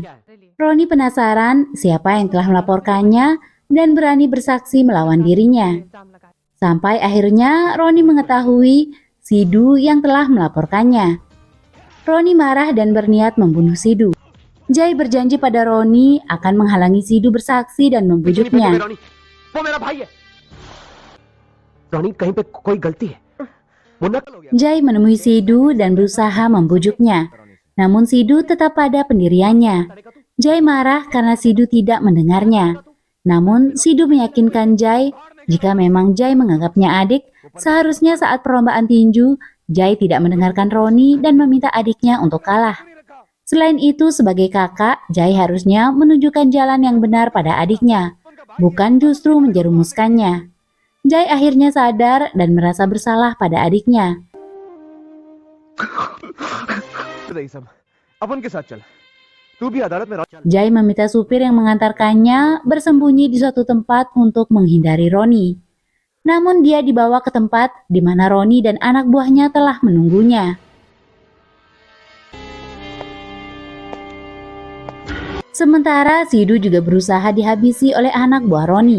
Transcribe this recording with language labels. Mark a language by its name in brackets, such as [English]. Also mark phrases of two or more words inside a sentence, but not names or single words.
[Indonesian] Roni penasaran siapa yang telah melaporkannya dan berani bersaksi melawan dirinya. Sampai akhirnya Roni mengetahui Sidhu yang telah melaporkannya. Roni marah dan berniat membunuh Sidhu. Jai berjanji pada Roni akan menghalangi Sidhu bersaksi dan membujuknya. [Hindi] रोनी वो मेरा भाई है रोनी कहीं पे कोई गलती है मुन्ना [Indonesian] Jai menemui Sidhu dan berusaha membujuknya. Namun Sidhu tetap pada pendiriannya. Jai marah karena Sidhu tidak mendengarnya. Namun Sidhu meyakinkan Jai jika memang Jai menganggapnya adik, seharusnya saat perlombaan tinju, Jai tidak mendengarkan Roni dan meminta adiknya untuk kalah. Selain itu, sebagai kakak, Jai harusnya menunjukkan jalan yang benar pada adiknya, bukan justru menjerumuskannya. Jai akhirnya sadar dan merasa bersalah pada adiknya. [Hindi] रही सब अपन के साथ चल तू भी अदालत में [Indonesian] Jai meminta supir yang mengantarkannya bersembunyi di suatu tempat untuk menghindari Roni. Namun dia dibawa ke tempat di mana Roni dan anak buahnya telah menunggunya. Sementara Sidhu juga berusaha dihabisi oleh anak buah Roni.